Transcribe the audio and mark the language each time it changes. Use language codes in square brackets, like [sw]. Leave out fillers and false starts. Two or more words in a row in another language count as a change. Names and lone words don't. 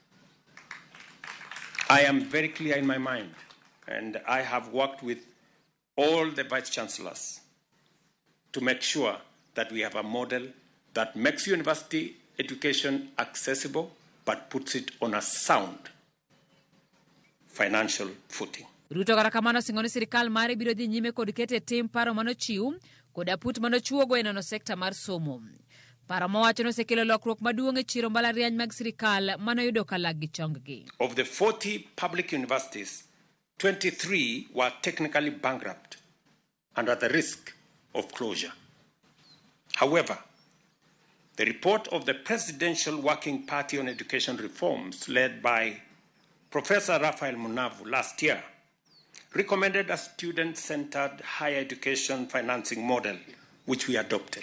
[en] I am very clear in my mind, and I have worked with all the vice chancellors to make sure that we have a model that makes university education accessible but puts it on a sound financial footing. [luo] Ruto kata kamano singoni sirikal mare biro dhi nyime kod kete tim paro manochiw kod aput manochuogo e nono sekta mar somo. Paro mowacho nosekelo lokruok maduong' e chiro mbalariany mag sirikal manoyudo ka lag gi chonggi. [en] Of the 40 public universities, 23 were technically bankrupt and at the risk of closure. However, the report of the Presidential Working Party on Education Reforms, led by Professor Raphael Munavu last year, recommended a student-centered higher education financing model, which we adopted.